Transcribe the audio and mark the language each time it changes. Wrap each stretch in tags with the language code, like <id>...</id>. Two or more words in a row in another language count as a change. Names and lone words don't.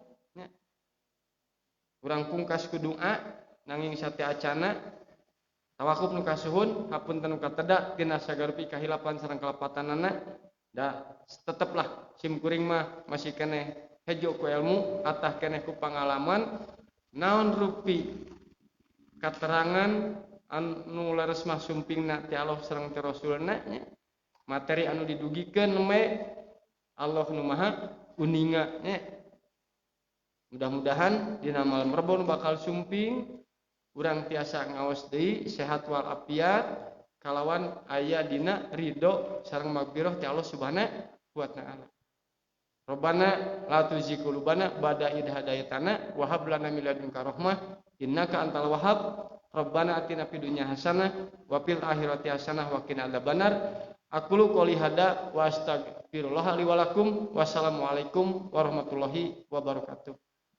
<su>Urang pungkas ku doa nanging sate acana tawakuf nu kasuhun hapunten nu kateda tina sagarupi kahilapan sareng kelepatanana da teteplah sim kuring mah masih keneh hejo ku ilmu atah keneh ku pangalaman naon rupi katerangan anu leres mah sumpingna ti Allah sareng ti Rasulna nya materi anu didugikeun me Allah nu maha uninga nya. Mudah-mudahan dina malam Rebon bakal sumping urang tiasa ngaos deui sehat wal afiat kalawan aya dina ridho sareng magfirah ti</su> <ar>الله سبحانه وتعالى. ربنا لا تزغ قلوبنا بعد إذ هديتنا وهب لنا من لدنك رحمة إنك أنت الوهاب. ربنا آتنا في الدنيا حسنة وفي الآخرة حسنة وقنا عذاب النار. أقول قولي هذا وأستغفر الله لي ولكم. والسلام عليكم ورحمة الله وبركاته.</ar>